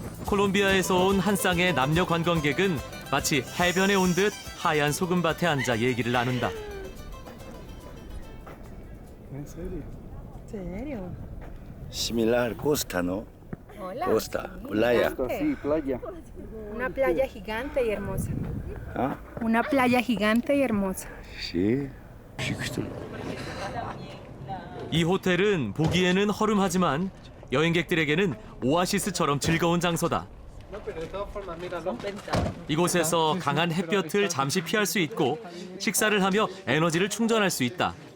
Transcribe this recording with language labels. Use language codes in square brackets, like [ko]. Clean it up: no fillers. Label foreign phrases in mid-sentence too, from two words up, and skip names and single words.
[ko] 콜롬비아에서 온 한 쌍의 남녀 관광객은 마치 해변에 온 듯 하얀 소금밭에 앉아 얘기를 나눈다. [es] Similar costa, ¿no? Hola. Costa, playa. Gigante. Una playa gigante y hermosa. ¿Ah? Una playa gigante y hermosa. Sí. Chiquito. [ko] 이 호텔은 보기에는 허름하지만 여행객들에게는 오아시스처럼 즐거운 장소다. 이곳에서 강한 햇볕을 잠시 피할 수 있고 식사를 하며 에너지를 충전할 수 있다.